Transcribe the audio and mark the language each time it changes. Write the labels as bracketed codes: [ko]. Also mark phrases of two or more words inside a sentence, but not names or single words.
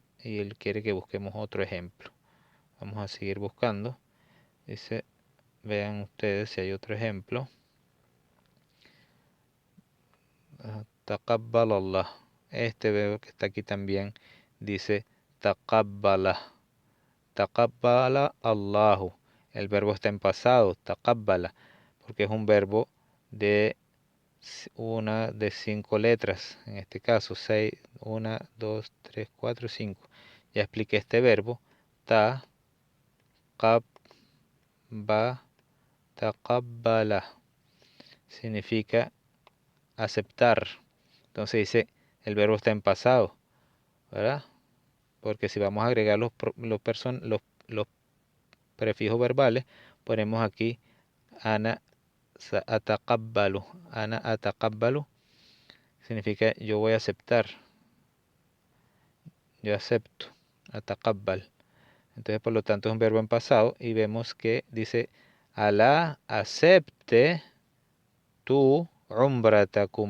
[es] Y él quiere que busquemos otro ejemplo. Vamos a seguir buscando. Dice, vean ustedes si hay otro ejemplo. [ar] تقبل الله. [es] Este verbo que está aquí también dice taqabbala. [ar] تقبّل الله. [es] El verbo está en pasado, taqabbala, porque es un verbo de una de 5 letras. En este caso, 6, 1, 2, 3, 4, 5. Ya expliqué este verbo. Ta, qab, ba, taqabbala. Significa aceptar. Entonces dice, el verbo está en pasado, ¿verdad? Porque si vamos a agregar los prefijos verbales, ponemos aquí [ar] أنا أتقبّل. أنا أتقبّل [es] significa yo voy a aceptar, yo acepto, ataqabbal. Entonces, por lo tanto, es un verbo en pasado y vemos que dice Alá acepte tu umbratakum.